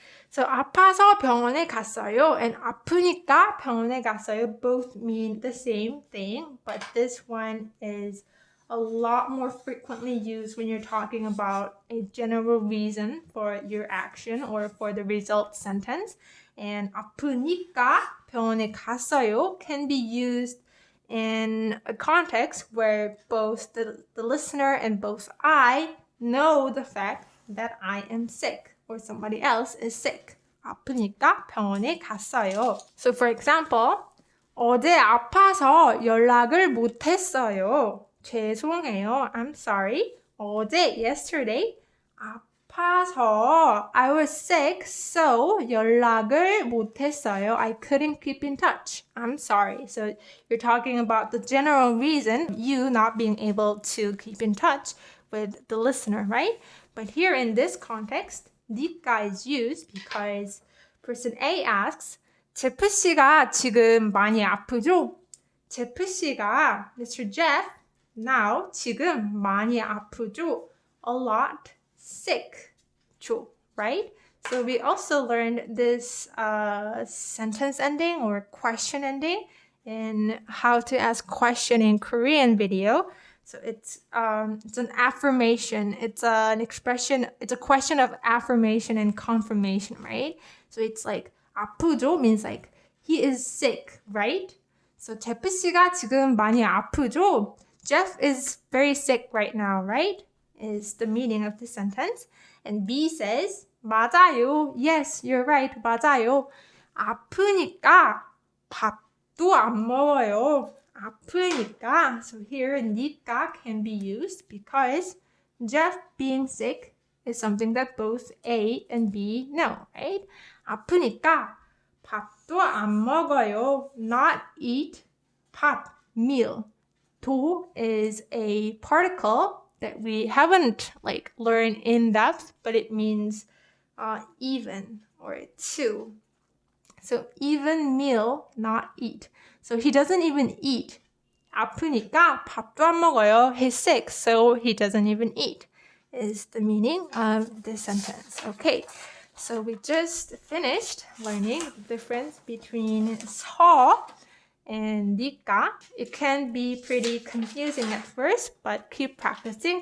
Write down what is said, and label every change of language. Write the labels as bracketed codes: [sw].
[en] So [ko] 아파서 병원에 갔어요 [en] and [ko] 아프니까 병원에 갔어요 [en] both mean the same thing, but this one is a lot more frequently used when you're talking about a general reason for your action or for the result sentence. And [ko] 아프니까 병원에 갔어요 [en] can be used in a context where both the listener and both I know the fact that I am sick or somebody else is sick. [ko] 아프니까 병원에 갔어요. [en] So for example, [ko] 어제 아파서 연락을 못했어요. 죄송해요. [en] I'm sorry. 어제, yesterday, 아파서 I was sick, so [ko] 연락을 못했어요. [en] I couldn't keep in touch. I'm sorry. So you're talking about the general reason you not being able to keep in touch with the listener, right? But here in this context, 니까 is used because person A asks, [ko] 제프 씨가 지금 많이 아프죠? 제프 씨가 Mr. [en] Jeff now [ko] 지금 많이 아프죠? [en] A lot sick, 죠, right? So we also learned this sentence ending or question ending in how to ask question in Korean video. So it's an affirmation. It's an expression. It's a question of affirmation and confirmation, right? So it's like 아프죠 means like he is sick, right? [ko] So 제프 씨가 지금 많이 아프죠? [en] Jeff is very sick right now, right? Is the meaning of the sentence. And B says, 맞아요. Yes, you're right. 맞아요. [ko] 아프니까 밥도 안 먹어요. 아프니까. [en] So here, 니까 can be used because Jeff being sick is something that both A and B know, right? [ko] 아프니까 밥도 안 먹어요. [en] Not eat. 밥, meal. 도 is a particle that we haven't learned in depth, but it means even or two. So even meal, not eat. So he doesn't even eat. [ko] 아프니까 밥도 안 먹어요. [en] He's sick, so he doesn't even eat. Is the meaning of this sentence. Okay, so we just finished learning the difference between 서 and 니까. It can be pretty confusing at first, but keep practicing.